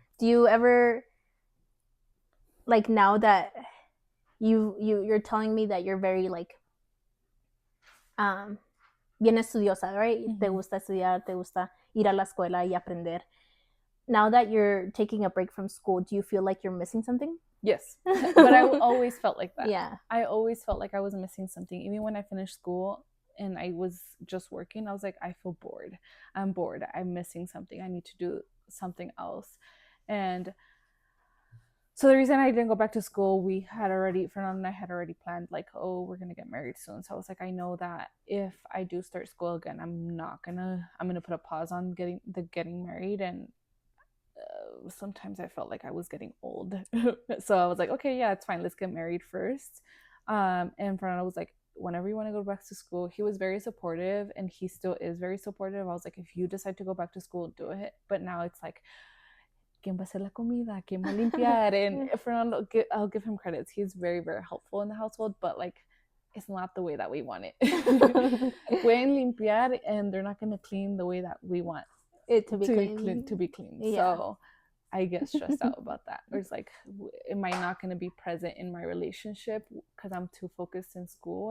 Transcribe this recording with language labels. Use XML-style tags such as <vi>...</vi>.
<en>Do you ever, like, now that you're telling me that you're very like</en> <es>bien estudiosa,</es> <en>right?</en> <es>Te gusta estudiar, te gusta ir a la escuela y aprender.</es> <en>Now that you're taking a break from school, do you feel like you're missing something? Yes, but I always felt like that. Yeah. I always felt like I was missing something. Even when I finished school and I was just working, I was like, I feel bored. I'm bored. I'm missing something. I need to do something else. And so the reason I didn't go back to school, Fernando and I had already planned, like, oh, we're gonna get married soon. So I was like, I know that if I do start school again, I'm gonna put a pause on getting married. And sometimes I felt like I was getting old. So I was like, okay, yeah, it's fine. Let's get married first. And Fernando was like, whenever you want to go back to school, he was very supportive, and he still is very supportive. I was like, if you decide to go back to school, do it.</en> <es>But now it's like, ¿quién va a hacer la comida? ¿Quién va a limpiar?</es> <en>And Fernando, I'll give him credits. He's very, very helpful in the household, but like, it's not the way that we want it.</en> <es>Pueden limpiar,</es> <en>and they're not going to clean the way that we want it to be clean. Yeah. So I get stressed out about that. Or it's like, am I not going to be present in my relationship because I'm too focused in school?</en>